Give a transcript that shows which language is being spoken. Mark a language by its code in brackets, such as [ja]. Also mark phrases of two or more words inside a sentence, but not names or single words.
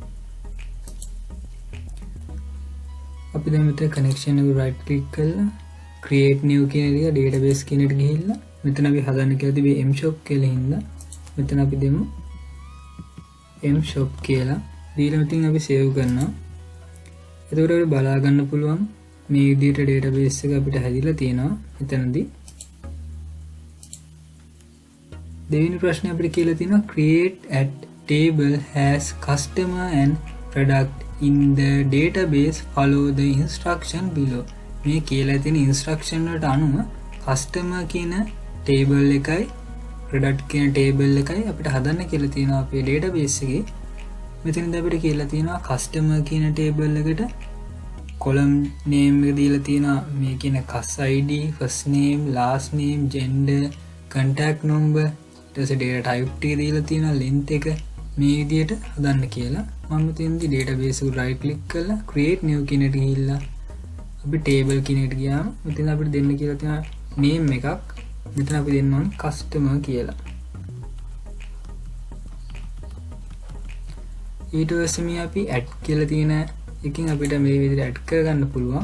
[si] අපි දැන් මෙතන connection එක [en] right click [si] කරලා [en] create new [si] කියන එක database කියන එකට ගිහිල්ලා මෙතන අපි හදන්න කියලා තිබේ mshop කියලා හින්දා මෙතන අපි දෙමු mshop කියලා දීලා මෙතන අපි save කරනවා. එතකොට අපිට බලා ගන්න පුළුවන් මේ විදිහට database එක අපිට හැදිලා තියෙනවා. මෙතනදී දෙවෙනි ප්‍රශ්නේ අපිට කියලා තියෙනවා [en] create a table has customer and product in the database, follow the instruction below. [si] මේ කියලා තියෙන instruction වලට අනුව customer කියන table එකයි product කියන table එකයි අපිට හදන්න කියලා තියෙනවා අපේ database එකේ. මෙතනදී අපිට කියලා තියෙනවා customer කියන table එකට [en] column name [si] එක දීලා තියෙනවා මේ කියන [en] cus id, first name, last name, gender, contact number, [si] ඊට පස්සේ [en] data type [si] ටික දීලා තියෙනවා length එක මේ විදිහට හදන්න කියලා. මම මෙතෙන්දී database එක [en] right click [si] කරලා [en] create new [si] කියන එකට ගිහිල්ලා අපි table කියන එකට ගියාම මෙතන අපිට දෙන්න කියලා තියෙනවා name එකක්. මෙතන අපි දෙන්න ඕනේ customer කියලා. ඊට පස්සේ මේ අපි add කියලා තියෙන එකකින් අපිට මේ විදිහට add කරගන්න පුළුවන්.